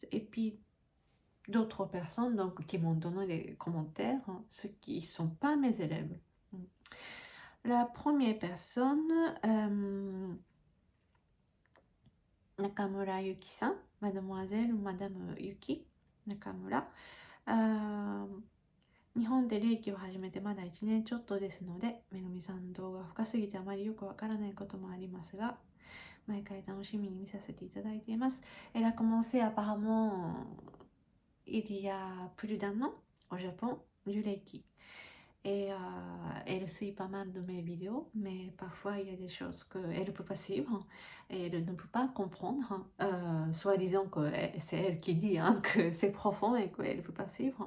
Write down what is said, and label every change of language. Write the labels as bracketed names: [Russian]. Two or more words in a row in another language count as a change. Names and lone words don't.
[French] Et puis d'autres personnes donc, qui m'ont donné les commentaires, hein, ceux qui ne sont pas mes élèves. La première personne, Nakamura Yuki-san, mademoiselle ou madame Yuki Nakamura. [Japanese] 日本で霊気を始めてまだ1年ちょっとですので、めぐみさんの動画が深すぎてあまりよくわからないこともありますが、毎回楽しみに見させていただいています。 [French] Elle a commencé apparemment il y a plus d'un an au Japon du Reiki. Et elle suit pas mal de mes vidéos, mais parfois il y a des choses qu'elle ne peut pas suivre et elle ne peut pas comprendre, soit disant que c'est elle qui dit hein, que c'est profond et qu'elle ne peut pas suivre.